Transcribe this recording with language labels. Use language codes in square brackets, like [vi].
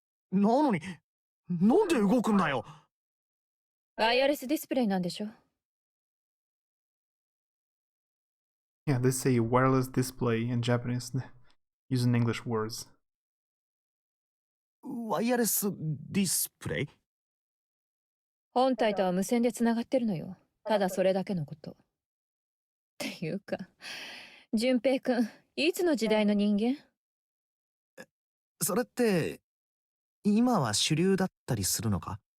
[ja] なのに、なんで動くんだよ。ワイヤレスディスプレイなんでしょ。 [en] Yeah, they say wireless display in Japanese, using English words. [ja] ワイヤレスディスプレイ？本体とは無線でつながってるのよ。ただそれだけのこと。っていうか、淳平くん、いつの時代の人間？それって、今は主流だったりするのか？